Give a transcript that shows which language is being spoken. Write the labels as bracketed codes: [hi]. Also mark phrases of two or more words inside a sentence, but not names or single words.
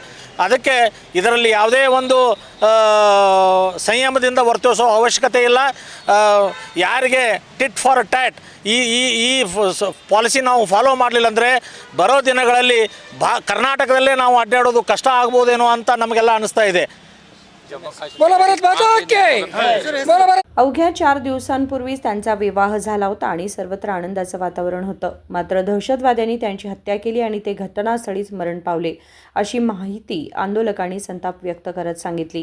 [kn] ಅದಕ್ಕೆ ಇದರಲ್ಲಿ ಯಾವುದೇ ಒಂದು ಸಂಯಮದಿಂದ ವರ್ತಿಸೋ ಅವಶ್ಯಕತೆ ಇಲ್ಲ। ಯಾರಿಗೆ [en] tit for tat [kn] ಈ ಪಾಲಿಸಿ ನಾವು ಫಾಲೋ ಮಾಡಲಿಲ್ಲ ಅಂದರೆ ಬರೋ ದಿನಗಳಲ್ಲಿ ಕರ್ನಾಟಕದಲ್ಲೇ ನಾವು ಅಡ್ಡಾಡೋದು ಕಷ್ಟ ಆಗ್ಬೋದೇನೋ ಅಂತ ನಮಗೆಲ್ಲ ಅನಿಸ್ತಾ ಇದೆ। [mr] अवघ्या 4 दिवसांपूर्वीच त्यांचा विवाह झाला होता आणि सर्वत्र आनंदाचं वातावरण होतं। मात्र दहशतवाद्यांनी त्यांची हत्या केली आणि ते घटनास्थळीच मरण पावले अशी माहिती आंदोलकांनी संताप व्यक्त करत सांगितली।